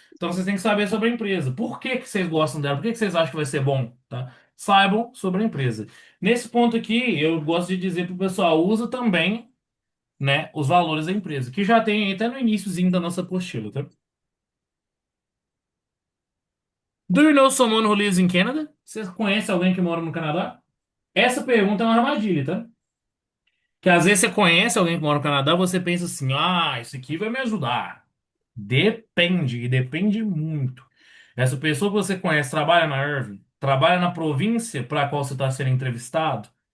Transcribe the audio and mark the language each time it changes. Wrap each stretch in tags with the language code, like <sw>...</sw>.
<pt>Então vocês têm que saber sobre a empresa. Por que que vocês gostam dela? Por que que vocês acham que vai ser bom? Tá? Saibam sobre a empresa. Nesse ponto aqui, eu gosto de dizer para o pessoal, usa também, né, os valores da empresa, que já tem até no iniciozinho da nossa apostila, tá?</pt> <en>Do you know someone who lives in Canada?</en> <pt>Você conhece alguém que mora no Canadá? Essa pergunta é uma armadilha, tá? Que às vezes você conhece alguém que mora no Canadá, você pensa assim, ah, isso aqui vai me ajudar. Depende, e depende muito. Essa pessoa que você conhece trabalha na Irving, trabalha na província para a qual você está sendo entrevistado.</pt>